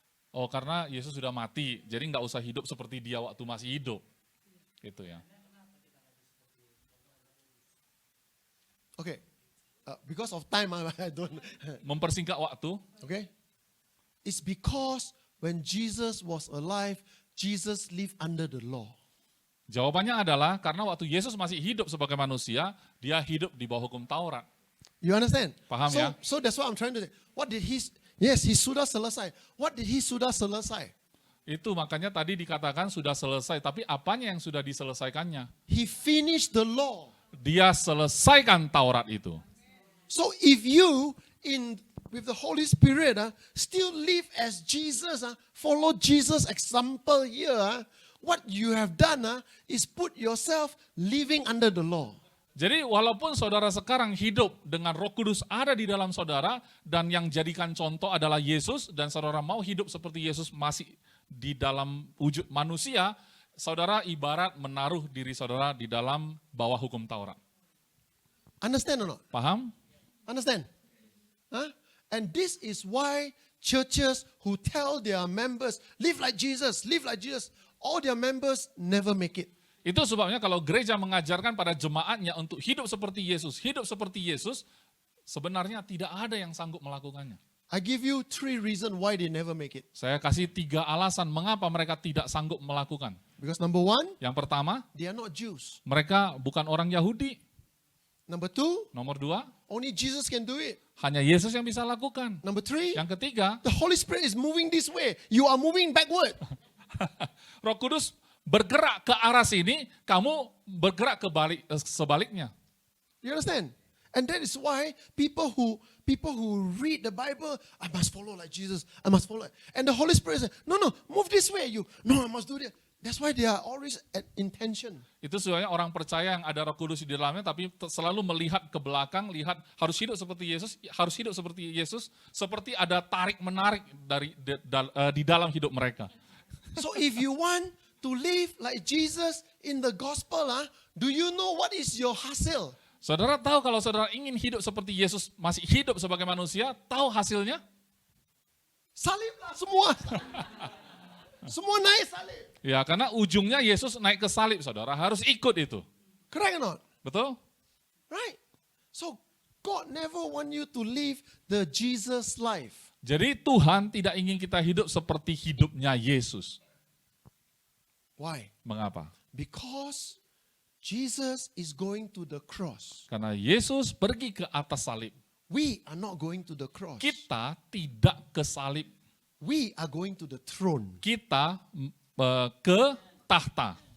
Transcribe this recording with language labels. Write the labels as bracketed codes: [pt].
[id] Oh, karena Yesus sudah mati, jadi nggak usah hidup seperti dia waktu masih hidup. Gitu ya. [en] Okay, because of time I don't. [id] Mempersingkat waktu, [en] Okay, it's because when Jesus was alive, Jesus lived under the law. [id] jawabannya adalah karena waktu Yesus masih hidup sebagai manusia, dia hidup di bawah hukum Taurat. [en] You understand? [id] Paham [en] so, [id] ya? [en] So that's what I'm trying to say. What did he? Yes, he [id] sudah selesai. [en] What did he [id] sudah selesai? Itu makanya tadi dikatakan sudah selesai, tapi apanya yang sudah diselesaikannya? [en] He finished the law. [id] Dia selesaikan Taurat itu. [en] So if you with the Holy Spirit still live as Jesus, follow Jesus' example here, what you have done is put yourself living under the law. [id] Jadi walaupun saudara sekarang hidup dengan Roh Kudus ada di dalam saudara dan yang jadikan contoh adalah Yesus dan saudara mau hidup seperti Yesus masih di dalam wujud manusia, saudara ibarat menaruh diri saudara di dalam bawah hukum Taurat. [en] Understand or not? [id] Paham? [en] Understand? Huh? And this is why churches who tell their members, live like Jesus, all their members never make it. [id] Itu sebabnya kalau gereja mengajarkan pada jemaatnya untuk hidup seperti Yesus, sebenarnya tidak ada yang sanggup melakukannya. [en] I give you 3 reasons why they never make it. [id] Saya kasih 3 alasan mengapa mereka tidak sanggup melakukan. [en] Because number 1, [id] Yang pertama, [en] they are not Jews. [id] mereka bukan orang Yahudi. [en] Number 2, [id] Nomor 2, [en] only Jesus can do it. [id] hanya Yesus yang bisa lakukan. [en] Number 3, [id] Yang ketiga, [en] the Holy Spirit is moving this way. You are moving backward. [id] Roh Kudus bergerak ke arah sini, kamu bergerak ke sebaliknya. [en] You understand? And that is why people who read the Bible, I must follow like Jesus. I must follow. And the Holy Spirit says, no, move this way. No, I must do this. That's why they are always at intention. [id] Itu sebabnya orang percaya yang ada Roh Kudus di dalamnya, tapi selalu melihat ke belakang, lihat harus hidup seperti Yesus, seperti ada tarik-menarik di dalam hidup mereka. [en] So if you want to live like Jesus in the gospel, do you know what is your [id] hasil? Saudara tahu kalau saudara ingin hidup seperti Yesus, masih hidup sebagai manusia, tahu hasilnya? Saliblah semua. Semua naik salib. Ya, karena ujungnya Yesus naik ke salib, saudara harus ikut itu. [en] Correct or not? [id] Betul? [en] Right. So God never want you to live the Jesus life. [id] Jadi Tuhan tidak ingin kita hidup seperti hidupnya Yesus. [en] Why? [id] Mengapa? [en] Because Jesus is going to the cross. [id] Karena Yesus pergi ke atas salib. [en] We are not going to the cross. [id] Kita tidak ke salib. [en] We are going to the throne. [id] Kita ke tahta.